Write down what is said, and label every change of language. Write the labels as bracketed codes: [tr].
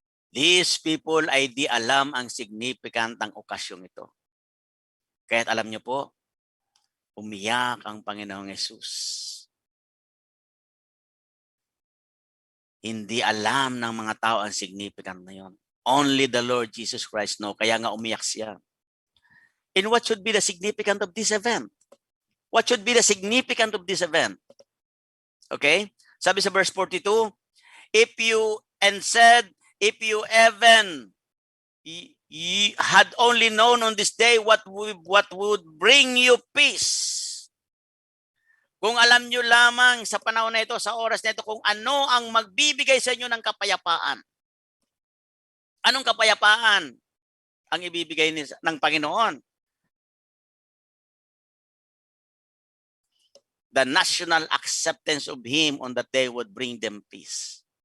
[en] These people [tl] ay di alam ang significant ng okasyong ito. Kaya't alam niyo po, umiyak ang Panginoong Yesus. Hindi alam ng mga tao ang significant na yon. [en] Only the Lord Jesus Christ know. [tl] Kaya nga umiyak siya. [en] And what should be the significance of this event? What should be the significance of this event? Okay? [tl] Sabi sa [en] verse 42, if you even had only known on this day what would bring you peace. [tl] Kung alam nyo lamang sa panahon na ito, sa oras na ito, kung ano ang magbibigay sa inyo ng kapayapaan. Anong kapayapaan ang ibibigay ng Panginoon? [en] the national acceptance of Him on that day would bring them peace.